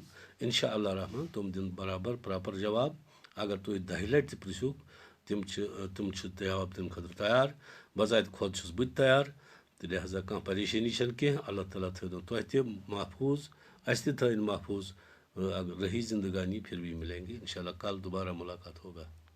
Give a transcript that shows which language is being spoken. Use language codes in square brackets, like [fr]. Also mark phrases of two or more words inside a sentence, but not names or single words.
[ar] انشاء اللہ [ks] رحمان تِم دِن برابر پراپر جواب. اگر تُہۍ 10 لٹہِ تہِ پرژھِوکھ تِم چھِ جواب دِنہٕ خٲطرٕ تیار. بذاتہِ خۄد چھُس بہٕ تہِ تیار. تہٕ لہذا کانٛہہ پریشٲنی چھنہٕ کینٛہہ. اللہ تعالیٰ تھٲینو تۄہہِ تہِ محفوٗظ، اَسہِ تہِ تھٲیِن محفوٗظ. [ur] اگر رہی زندگانی پھر بھی ملیں گے انشاءاللہ. کل دوبارہ ملاقات ہوگا.